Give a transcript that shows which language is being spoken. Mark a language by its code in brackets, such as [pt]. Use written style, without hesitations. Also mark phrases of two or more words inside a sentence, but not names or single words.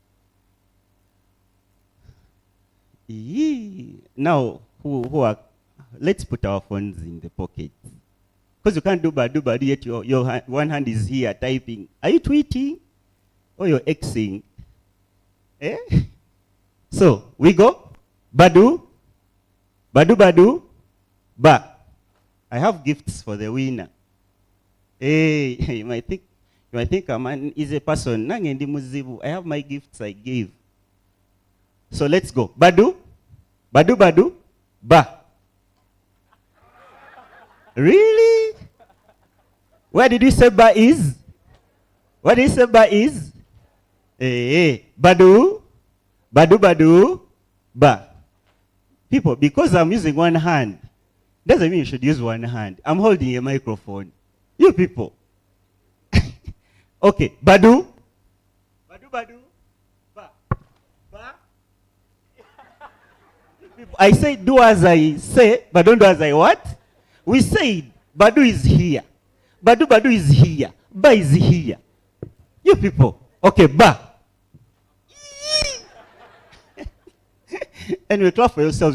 [en] Now, let's put our phones in the pocket. Because you can't do Badu yet your one hand is here typing. Are you tweeting? Or you're Xing? Eh? So, we go. Badu. Badu Badu. Ba. I have gifts for the winner. Hey, you might think a man is a person. I have my gifts I gave. So let's go. Badu. Badu Badu. Ba. Really? Where did you say Ba is? What did you say Ba is? Hey, Badu. Badu Badu. Ba. People, because I'm using one hand, doesn't mean you should use one hand. I'm holding a microphone. You people. Okay, Badu. Badu Badu. Ba. Ba. I say do as I say, but don't do as I what? We said Badu is here. Badu Badu is here. Ba is here. You people. Okay, Ba. And we clap for yourselves.